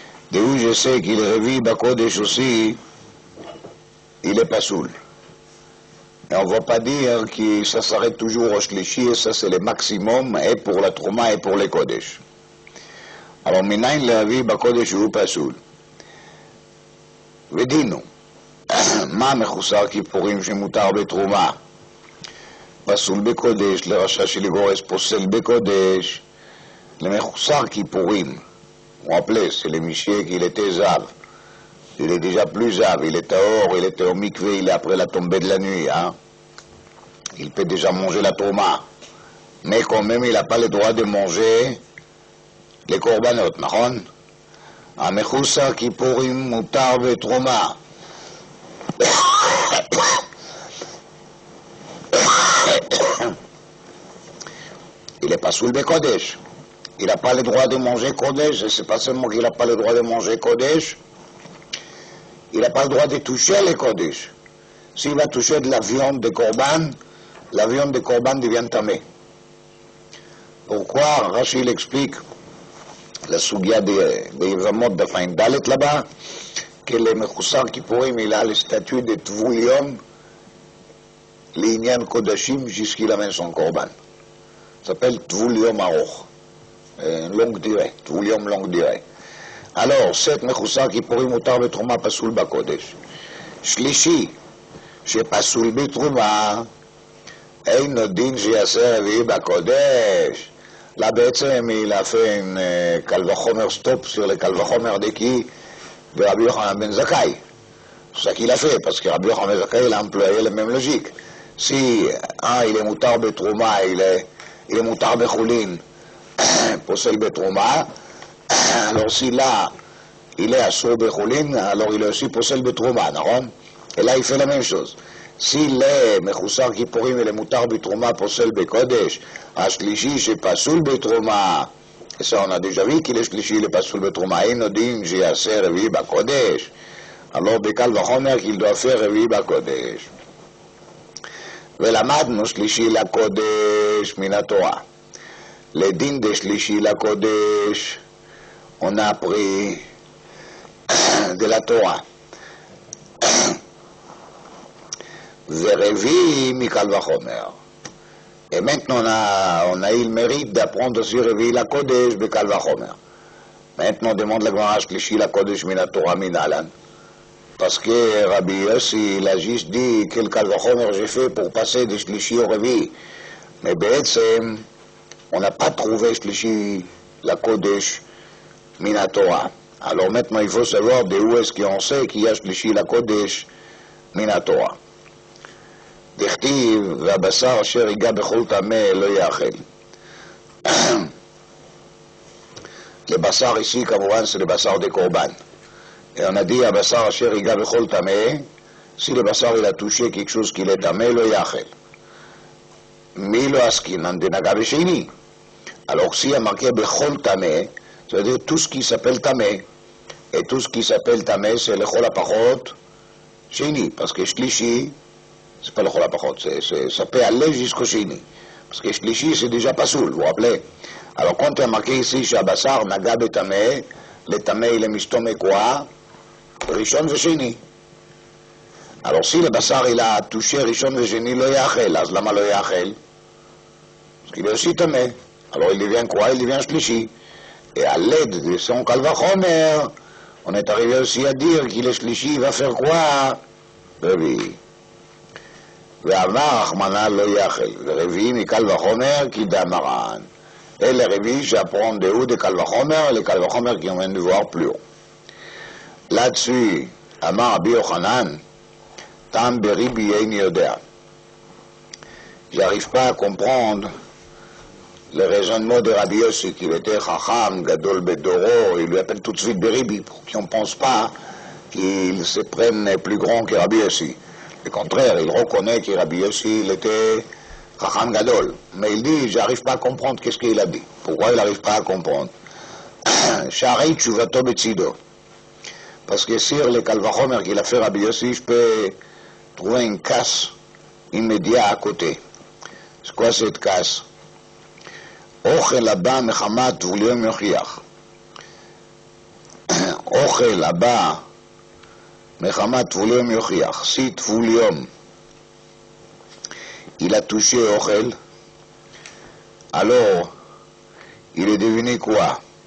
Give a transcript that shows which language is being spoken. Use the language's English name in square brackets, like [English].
[French] De où je sais qu'il est Revi Bakodesh aussi, il est Pasoul. Et on ne va pas dire que ça s'arrête toujours au Shlishi, et ça c'est le maximum, et pour la Trouma et pour les Kodesh. Alors, Minayin le Revi Bakodesh ou Pasoul. [Hebrew] Vedino, מה מחוסר כיפורים שמותר בתרומה? פסול בקודש, לרשע שלגורס פוסל בקודש, למחוסר כיפורים. [French] On appelait, c'est le Michier qu'il était Zav. Il est déjà plus Zav, il est tahor, il était au mikvé, il est après la tombée de la nuit. Hein? Il peut déjà manger la Trouma. Mais quand même, il n'a pas le droit de manger les korbanot, [Hebrew] נכון? המחוסר כיפורים מותר בתרומה. [French] Il n'est pas sous le Kodesh. Il n'a pas le droit de manger Kodesh. Et c'est pas seulement qu'il n'a pas le droit de manger Kodesh, il n'a pas le droit de toucher les Kodesh. S'il va toucher de la viande de Korban, la viande de Korban devient tamée. Pourquoi? Rashi l'explique, la Sugia de Yevamot de Fain Dalet là-bas, que le Mechoussar Kippourim, il a le statut de Tvulium, l'Inyan Kodashim, jusqu'il amène son Korban. Ça s'appelle Tvulium Aroch, longue durée, Tvulium longue durée. Alors, cette Mechoussar Kippourim, Utar Betrouma, Pasoul Bakodesh. [Hebrew] Shlishi, שפסול בתרומה, אינו דין שיעשה רביעי בקודש. [French] Là, בעצם, il a fait une קל וחומר stop sur le קל וחומר דקי ורבי יוחנן בן זכאי. C'est ça qu'il a fait, parce que Rabbi Yochanan ben Zakkai, il a employé la même logique. Si il est moutar betrouma, il est moutar bechulin, possel betrouma, alors si là, il est assour bechulin, alors il est aussi possel betrouma, non? Et là, il fait la même chose. S'il est mechoussar kippurim, il est moutar betrouma, possel bekodesh, ashlishi, c'est pasoul betrouma. Et ça, on a déjà vu qu'il est shlishi, il est pasoul betrouma. Et nous dit, j'ai assez revi bakodesh. Alors, Bekal Vachomer qu'il doit faire Revi Bakodesh. [Hebrew] ולמדנו שלישי לקודש מן התורה. לדין דשלישי לקודש, [French] on a appris de la Torah. [Hebrew] ורבי מקל וחומר. [French] Et maintenant, on a eu le mérite d'apprendre aussi Revi לקודש בקל וחומר. Maintenant, on demande la Gemara [Hebrew] שלישי לקודש מן התורה מן אהלן. [French] Parce que Rabbi Yossi, il a juste dit quel Kal Vachomer j'ai fait pour passer de Shlishi au Revi. Mais Be'etzem, on n'a pas trouvé Shlishi, la Kodesh, Mina Torah. Alors maintenant, il faut savoir de où est-ce qu'on sait qu'il y a Shlishi, la Kodesh, Mina Torah. [Hebrew] דכתיב, והבשר אשר ייגע בכל טמא לא יאכל. [French] Le basar ici, כמובן, c'est le basar des korban. Et on a dit à Bassar Asher Iga Bechol Tameh, si le Bassar il a touché quelque chose qui est Tameh, lo Yachel. Mi lo Askinan de Naga Besheni. Alors si il y a marqué Bechol Tameh, ça veut dire tout ce qui s'appelle Tameh. Et tout ce qui s'appelle Tameh, c'est le Chol Apachot Sheni. Parce que Shlishi, c'est pas le Chol Apachot, ça peut aller jusqu'au Sheni. Parce que Shlishi, c'est déjà pas soul, vous vous rappelez. Alors quand il y a marqué ici, chez Bassar Naga Betameh, le Tameh il est mistomé quoi? Rishon ושני. Alors si le basar il a touché Rishon ושני [Hebrew] לא יאכל, אז למה לא יאכל? [French] Parce qu'il est aussi tamé. Alors il devient quoi? Il devient shlishi. Et à l'aide de son Kal Vachomer, on est arrivé aussi à dire qu'il est shlishi, il va faire quoi? [Hebrew] רביעי. ואמר רחמנא לא יאכל, ורביעי מקל וחומר כי דאמרן. [French] Et le réveil, j'apprends de où de Kal Vachomer, les Kal Vachomer qui on vient de voir plus haut. Là-dessus, Amar Rabbi Yochanan, Tam Beribi Ein Yodea. J'arrive pas à comprendre le raisonnement de Rabbi Yossi, qu'il était Chacham, Gadol Bedoro, il lui appelle tout de suite Beribi, pour qu'on ne pense pas qu'il se prenne plus grand que Rabbi Yossi. Au contraire, il reconnaît que Rabbi Yossi, il était Chacham Gadol. Mais il dit, j'arrive pas à comprendre qu'est-ce qu'il a dit. Pourquoi il n'arrive pas à comprendre? Shari Tshuvato Betzido. Parce que sur le Kal Vachomer qu'il a fait Rabbi Yossi, je peux trouver une casse immédiate à côté. C'est quoi cette casse? [Hebrew] Ochel הבא מחמת טבוליום יוכיח. אוכל הבא מחמת טבוליום יוכיח. [French] Si טבוליום il a touché Ochel, alors il est devenu quoi?